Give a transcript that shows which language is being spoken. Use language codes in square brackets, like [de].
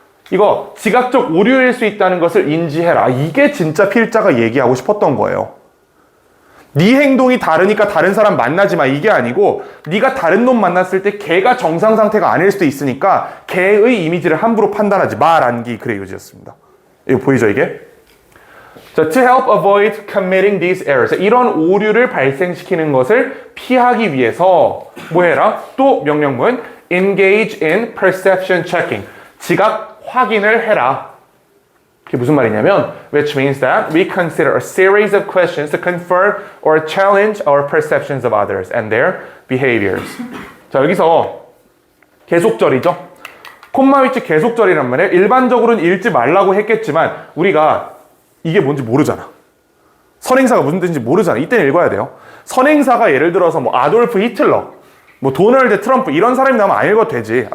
[ko] 이거 지각적 오류일 수 있다는 것을 인지해라. 이게 진짜 필자가 얘기하고 싶었던 거예요. 네 행동이 다르니까 다른 사람 만나지 마, 이게 아니고 네가 다른 놈 만났을 때 걔가 정상 상태가 아닐 수도 있으니까 걔의 이미지를 함부로 판단하지 마라는 게 글의 요지였습니다. 이거 보이죠, 이게? [en] 자, to help avoid committing these errors. [ko] 이런 오류를 발생시키는 것을 피하기 위해서 뭐 해라? 또 명령문 [en] engage in perception checking. [ko] 지각 확인을 해라. 그게 무슨 말이냐면 [en] which means that we consider a series of questions to confirm or challenge our perceptions of others and their behaviors. [ko] 자, 여기서 계속절이죠. 콤마 위치 계속절이란 말이에요. 일반적으로는 읽지 말라고 했겠지만 우리가 이게 뭔지 모르잖아. 선행사가 무슨 뜻인지 모르잖아. 이때는 읽어야 돼요. 선행사가 예를 들어서 뭐 아돌프 히틀러, 뭐 도널드 트럼프 이런 사람이 나오면 안 읽어도 되지.